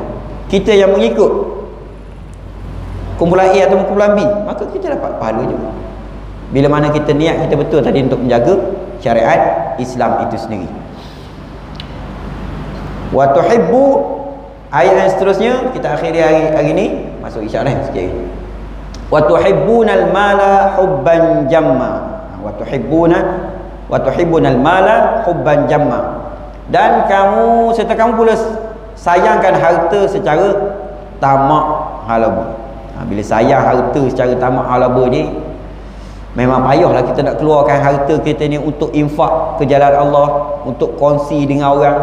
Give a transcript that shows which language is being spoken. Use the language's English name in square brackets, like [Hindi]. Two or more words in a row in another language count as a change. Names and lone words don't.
[Malay] Kita yang mengikut kumpulan A atau kumpulan B, maka kita dapat pahala juga. Bila mana kita niat kita betul tadi untuk menjaga syariat Islam itu sendiri. [Arabic] وتحبّ, [Malay] ayat yang seterusnya kita akhiri hari ni, masuk isyak dah sikit lagi. [Arabic] وتحبون المال حبا جما. وتحبون المال حبا جما. [Malay] Dan kamu serta kamu pula sayangkan harta secara tamak halaba. Bila sayang harta secara tamak halaba ni, memang payahlah kita nak keluarkan harta kita ni untuk infak ke jalan Allah, untuk kongsi dengan orang.